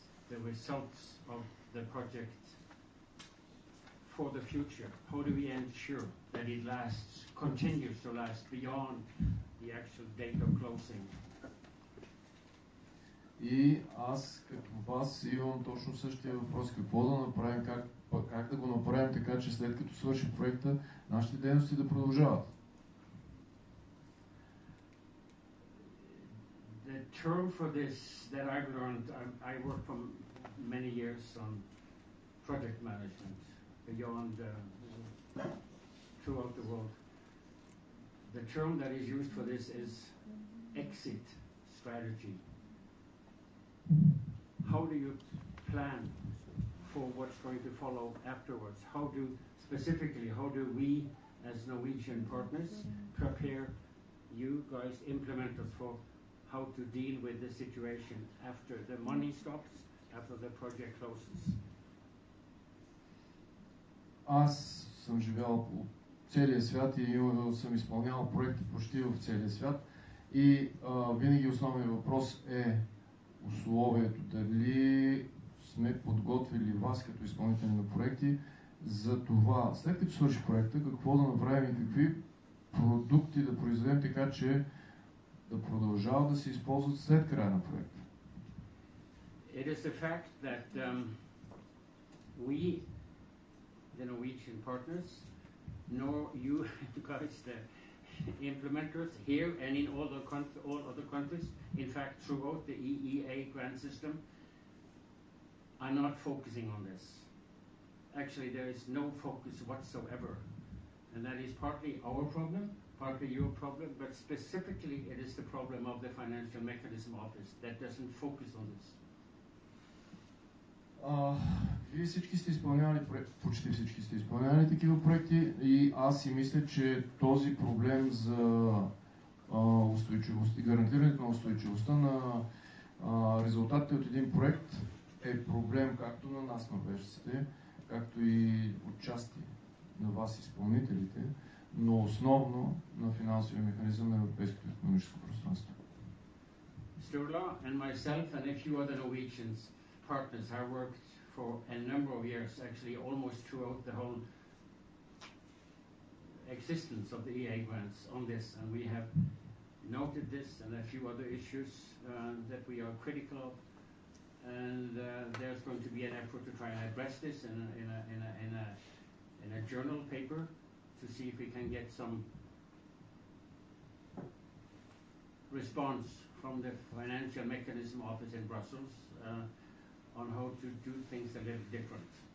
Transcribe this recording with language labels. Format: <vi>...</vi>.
<en>The results of the project for the future. How do we ensure that it lasts, continues to last beyond the actual date of closing?</en> <bg>И аз като вас имам точно същия въпрос. Какво да направим, как да го направим така, че след като свърши проекта, нашите дейности да продължават?</bg> <en>The term for this that I've learned, I worked for many years on project management beyond throughout the world. The term that is used for this is exit strategy. How do you plan for what's going to follow afterwards? How do we as Norwegian partners prepare you guys, implementers, for how to deal with the situation after the money stops, after the project closes?</en> <bg>Аз съм живял по целия свят и съм изпълнявал проекти почти в целия свят и винаги основният въпрос е условието, дали сме подготвили вас като изпълнители на проекти за това, след като свърши проекта, какво да направим и какви продукти да произведем така, че да продължават да се използват след края на проекта.</bg> <en>It is the fact that we, the Norwegian partners, nor you guys, the implementers here and in all other countries, in fact throughout the EEA grant system, are not focusing on this. Actually, there is no focus whatsoever, and that is partly our problem, partly your problem, but specifically it is the problem of the Financial Mechanism Office that doesn't focus on this.</en> <bg>Вие всички сте изпълнявали, почти всички сте изпълнявали такива проекти и аз си мисля, че този проблем за устойчивост и гарантирането на устойчивостта на резултатите от един проект е проблем както на нас, норвежците, както и отчасти на вас, изпълнителите, но основно на финансовия механизъм на Европейското икономическо пространство.</bg> <en>Sturla and myself and a few other Norwegians partners have worked for a number of years, actually almost throughout the whole existence of the EA grants on this, and we have noted this and a few other issues that we are critical of, and there's going to be an effort to try and address this in a journal paper to see if we can get some response from the Financial Mechanism Office in Brussels on how to do things a little different.</en>